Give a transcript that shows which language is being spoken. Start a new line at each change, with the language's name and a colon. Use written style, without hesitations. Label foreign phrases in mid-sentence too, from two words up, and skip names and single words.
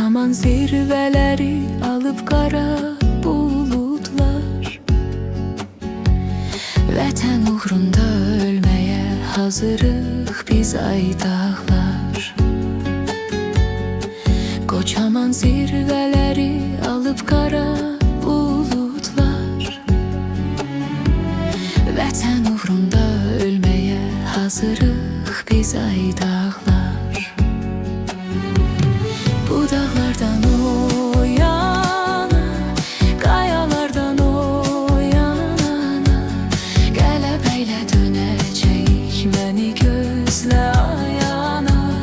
Turkish: Kocaman zirveleri alıp kara bulutlar.
Azerbaijani: Vətən uğrunda ölmeye hazırıq biz ay dağlar.
Turkish: Kocaman zirveleri alıp kara bulutlar.
Azerbaijani: Vətən uğrunda ölmeye hazırıq biz ay dağlar. Bu dağlardan o yana, qayalardan o yana, qələbəylə dönəcəyik, məni gözlə ayana.